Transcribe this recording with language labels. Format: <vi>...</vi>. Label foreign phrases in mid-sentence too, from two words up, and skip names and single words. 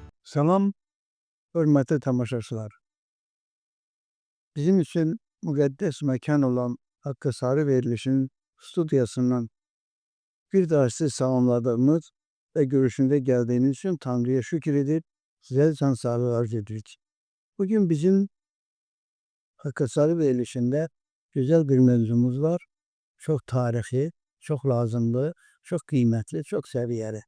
<az>Salam, hörmətli tamaşaçılar. Bizim üçün müqəddəs məkan olan Haqqı Sarı verilişin studiyasından bir daha sizi salamladığımız</az> <tr>ve görüşünde geldiğiniz için Tanrı'ya şükür edip</tr> <az>size can sağlığı arz edirik.</az> <tr>Bugün bizim Hakkı Sarı verilişinde güzel bir mevzumuz var. Çok tarihi, çok lazımlı, çok kıymetli, çok seviyeli.</tr>